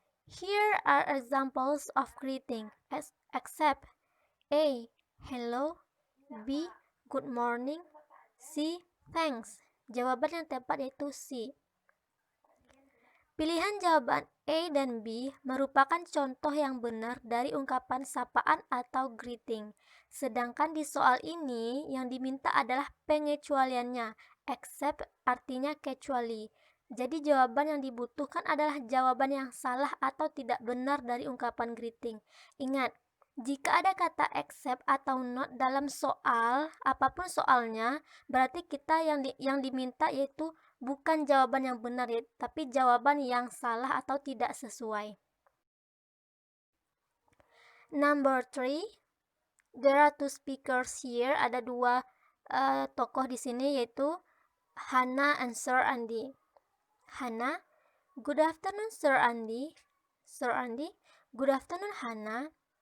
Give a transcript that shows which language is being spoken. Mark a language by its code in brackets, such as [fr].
[en] Here are examples of greeting, except A. Hello, B. Good morning, C. Thanks. [id] Jawaban yang tepat yaitu C. Pilihan jawaban A dan B merupakan contoh yang benar dari ungkapan sapaan atau greeting. Sedangkan di soal ini yang diminta adalah pengecualiannya, except artinya kecuali. Jadi jawaban yang dibutuhkan adalah jawaban yang salah atau tidak benar dari ungkapan greeting. Ingat, jika ada kata except atau not dalam soal, apapun soalnya, berarti kita yang diminta yaitu bukan jawaban yang benar, tapi jawaban yang salah atau tidak sesuai. [en] Number 3, there are two speakers here. [id] Ada dua tokoh di sini yaitu Hannah and Sir Andy. [en] Hannah: Good afternoon, Sir Andy. Sir Andy: Good afternoon, Hannah.